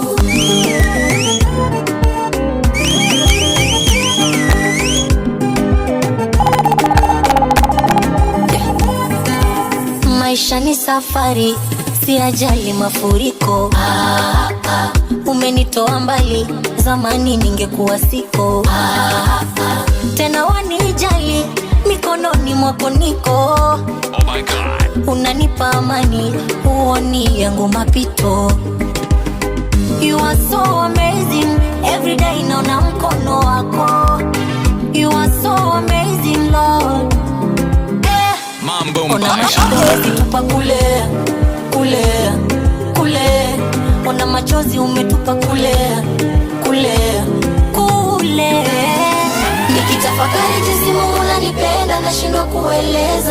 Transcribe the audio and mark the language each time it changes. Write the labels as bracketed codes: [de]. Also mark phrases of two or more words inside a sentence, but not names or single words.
[sw] Maisha ni safari, si ajali mafuriko. Umenitoa mbali, zamani ningekuwa siko. Tena wanijali, mikononi mwako niko. [en] Oh my God. [sw] Unanipa amani, huoni yangu mapito. [en] You are so amazing, [sw] every day naona mkono wako. [en] You are so amazing Lord. [sw] Mambo Ona machozi tupa kule, kule, kule. Ona machozi umetupa kule, kule, kule. Nikitafakari jinsi Mungu ananipenda nashindwa kueleza.